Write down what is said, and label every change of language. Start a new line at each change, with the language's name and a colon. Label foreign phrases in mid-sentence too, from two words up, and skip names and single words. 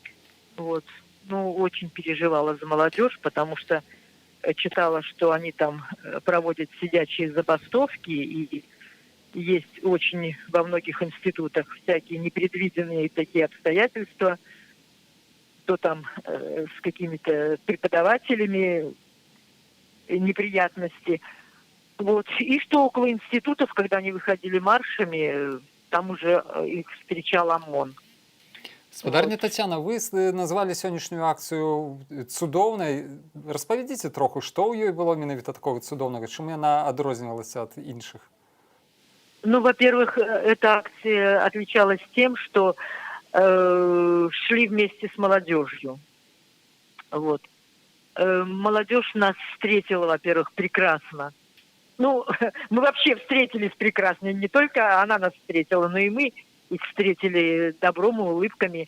Russian: Ну, очень переживала за молодежь, потому что читала, что они там проводят сидячие забастовки, и есть очень во многих институтах всякие непредвиденные такие обстоятельства, то там с какими-то преподавателями неприятности. Вот. И что около институтов, когда они выходили маршами, там уже их встречал ОМОН.
Belarusian: Спадарня Тетяна, вы назвали сённяшнюю акцию цудоўнай. Распавядзіце троху, што ў ёй было менавіта такого цудоўнага, чым яна адрознівалася ад іншых?
Russian: Ну, во-первых, эта акция отличалась тем, что шли вместе с молодежью. Вот. Молодежь нас встретила, во-первых, прекрасно. Ну, мы вообще встретились прекрасно. Не только она нас встретила, но и мы их встретили добром и улыбками.